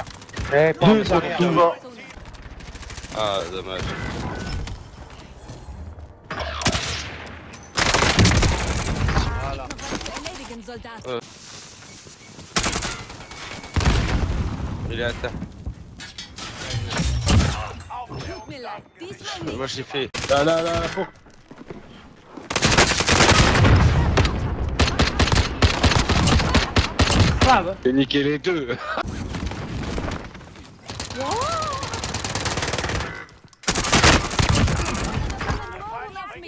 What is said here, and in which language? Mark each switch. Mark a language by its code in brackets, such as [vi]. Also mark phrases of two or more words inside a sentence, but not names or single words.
[fr] Deux derrière. Ah, dommage. [de] Erledigen, Soldat. [fr] Il est à terre. [de] Tut mir leid. Diesmal nicht. [fr] Moi j'ai fait. Là, faut. J'ai niqué les deux. [de] Auf mich.